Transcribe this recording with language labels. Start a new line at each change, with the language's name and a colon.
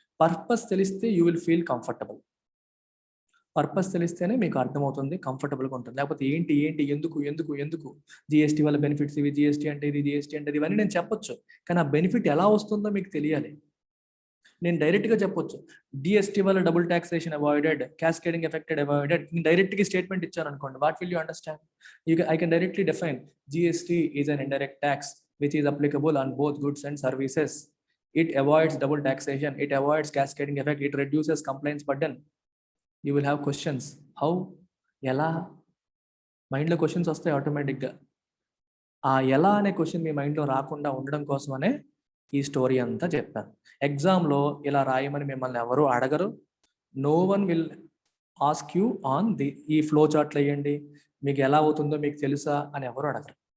Telugu: Purpose తెలిస్తే
English: you will feel comfortable.
Telugu: Purpose తెలిస్తేనే మీకు అర్థమవుతుంది, కంఫర్టబుల్గా ఉంటుంది. లేకపోతే ఏంటి ఎందుకు జిఎస్టీ వల్ల బెనిఫిట్స్ ఇవి, జిఎస్టీ అంటే ఇది, జిఎస్టీ అంటే ఇవన్నీ నేను చెప్పొచ్చు, కానీ ఆ బెనిఫిట్ ఎలా వస్తుందో మీకు తెలియాలి. నేను డైరెక్ట్గా చెప్పొచ్చు, జిఎస్టీ వల్ల double taxation avoided, cascading affected avoided. నేను డైరెక్ట్గా స్టేట్మెంట్ ఇచ్చాను అనుకోండి,
English: What will you understand? I can directly define GST is an indirect tax which is applicable on both goods and services. It avoids double taxation, it avoids cascading effect, it reduces compliance burden. You will have questions. How?
Telugu: ఎలా? మైండ్లో questions వస్తాయి ఆటోమేటిక్గా. ఆ ఎలా అనే question మీ మైండ్లో రాకుండా ఉండడం కోసమనే ఈ స్టోరీ అంతా చెప్పాను. ఎగ్జామ్లో ఇలా రాయమని మిమ్మల్ని ఎవరు అడగరు.
English: no one will ask you on
Telugu: ఈ ఫ్లో చార్ట్లు వేయండి, మీకు ఎలా అవుతుందో మీకు తెలుసా అని ఎవరు అడగరు.